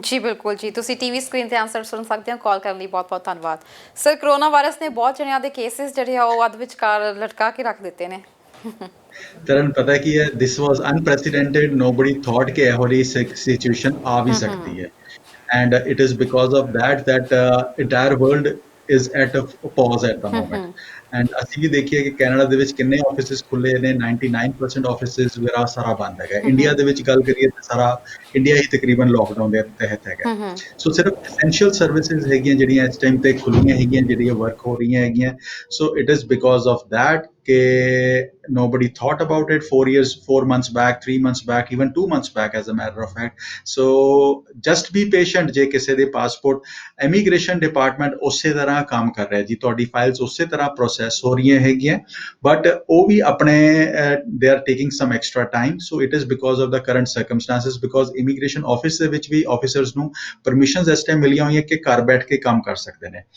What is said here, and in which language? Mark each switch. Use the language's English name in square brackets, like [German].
[Punjabi] ਜੀ ਬਿਲਕੁਲ ਜੀ, ਤੁਸੀਂ ਟੀਵੀ ਸਕਰੀਨ ਤੇ ਆਨਸਰ ਸੁਣ ਸਕਦੇ ਹੋ। ਕਾਲ ਕਰਨ ਲਈ ਬਹੁਤ ਬਹੁਤ ਧੰਨਵਾਦ ਸਰ। ਕਰੋਨਾ ਵਾਇਰਸ ਨੇ ਬਹੁਤ ਜਣਿਆਂ ਦੇ ਕੇਸਿਸ ਜਿਹੜੇ ਆ ਉਹ ਅੱਧ ਵਿਚਕਾਰ ਲਟਕਾ ਕੇ ਰੱਖ ਦਿੱਤੇ ਨੇ। ਤਰਨ, ਪਤਾ ਕੀ ਹੈ, [English] this was unprecedented, nobody thought [Punjabi] ਕਿ ਇਹੋ ਜਿਹੀ ਸਿਚੁਏਸ਼ਨ ਆ ਵੀ ਸਕਦੀ ਹੈ। [English] And it is because of that entire world is at a pause at the moment. And [Punjabi] ਅਸੀਂ ਵੀ ਦੇਖੀਏ ਕਿ ਕੈਨੇਡਾ ਦੇ ਵਿੱਚ ਕਿੰਨੇ ਆਫਿਸਿਸ ਖੁੱਲੇ ਨੇ, 99% ਆਫਿਸਿਸ ਵਗੈਰਾ ਸਾਰਾ ਬੰਦ ਹੈਗਾ। ਇੰਡੀਆ ਦੇ ਵਿੱਚ ਗੱਲ ਕਰੀਏ ਤਾਂ ਸਾਰਾ ਇੰਡੀਆ ਹੀ ਤਕਰੀਬਨ ਲੋਕਡਾਊਨ ਦੇ ਤਹਿਤ ਹੈਗਾ। ਸੋ ਸਿਰਫ ਐਸੈਂਸ਼ੀਅਲ ਸਰਵਿਸਿਜ਼ ਹੈਗੀਆਂ ਜਿਹੜੀਆਂ ਇਸ ਟਾਈਮ ਤੇ ਖੁੱਲੀਆਂ ਹੈਗੀਆਂ, ਜਿਹੜੀਆਂ ਵਰਕ ਹੋ ਰਹੀਆਂ ਹੈਗੀਆਂ। [English] so it is because of that [Punjabi] ਕਿ [English] nobody thought about it 4 months back, 3 months back, even 2 months back as a matter of fact. So just be patient। [Punjabi] ਜੇ ਕਿਸੇ ਦੇ ਪਾਸਪੋਰਟ ਇਮੀਗ੍ਰੇਸ਼ਨ ਡਿਪਾਰਟਮੈਂਟ ਉਸੇ ਤਰ੍ਹਾਂ ਕੰਮ ਕਰ ਰਿਹਾ ਜੀ, ਤੁਹਾਡੀ ਫਾਈਲਸ ਉਸੇ ਤਰ੍ਹਾਂ ਪ੍ਰੋਸੈਸ ਹੋ ਰਹੀਆਂ ਹੈਗੀਆਂ, ਬਟ ਉਹ ਵੀ ਆਪਣੇ [English] They are taking some extra time. So it is because of the current circumstances, because [Punjabi] immigration office ਦੇ ਵਿੱਚ ਵੀ ਆਫਿਸਰਸ ਨੂੰ ਪਰਮਿਸ਼ਨਸ ਇਸ ਟਾਈਮ ਮਿਲੀਆਂ ਹੋਈਆਂ ਕਿ ਘਰ ਬੈਠ ਕੇ ਕੰਮ ਕਰ ਸਕਦੇ ਨੇ।